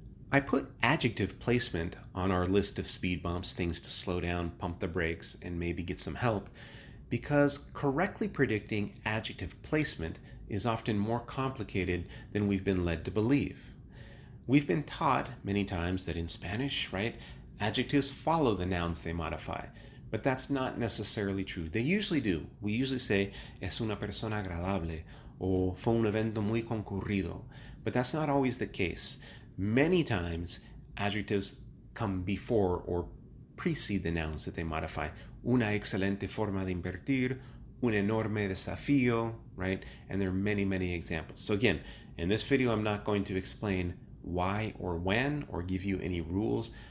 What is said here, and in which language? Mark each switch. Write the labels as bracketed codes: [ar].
[en] I put adjective placement on our list of speed bumps, things to slow down, pump the brakes, and maybe get some help, because correctly predicting adjective placement is often more complicated than we've been led to believe. We've been taught many times that in Spanish, right, adjectives follow the nouns they modify, but that's not necessarily true. They usually do. We usually say, [es] es una persona agradable, [en] or [es] fue un evento muy concurrido, [en] but that's not always the case. Many times, adjectives come before or precede the nouns that they modify. [es] Una excelente forma de invertir, un enorme desafío, [en] right? And there are many, many examples. So again, in this video, I'm not going to explain why or when or give you any rules.